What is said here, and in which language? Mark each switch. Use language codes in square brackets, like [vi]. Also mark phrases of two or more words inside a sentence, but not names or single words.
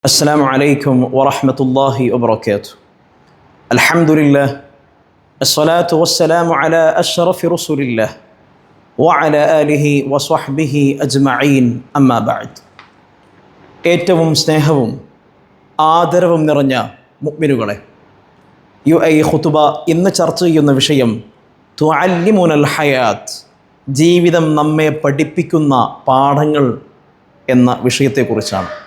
[ar] السلام عليكم ورحمة الله وبركاته. الحمد لله الصلاة والسلام على أشرف رسول الله وعلى آله وصحبه أجمعين أما بعد. [ml] ഏറ്റവും സ്നേഹവും ആദരവും നിറഞ്ഞ മുഅ്മിനുകളെ, ഈ ഖുതുബ ഇന്ന് ചർച്ച ചെയ്യുന്ന വിഷയം [ar] تعلمنا الحياة, [ml] ജീവിതം നമ്മെ പഠിപ്പിക്കുന്ന പാഠങ്ങൾ എന്ന വിഷയത്തെക്കുറിച്ചാണ്.